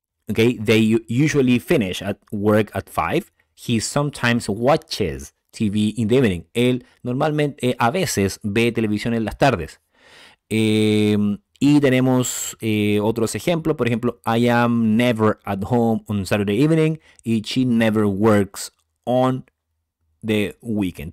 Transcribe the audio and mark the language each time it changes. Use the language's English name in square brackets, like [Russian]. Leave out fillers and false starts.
[English] Okay, they usually finish at work at 5. He sometimes watches TV in the evening. [Spanish] Él normalmente, a veces, ve televisión en las tardes. Y tenemos otros ejemplos. Por ejemplo, [English] I am never at home on Saturday evening. Y she never works on the weekend.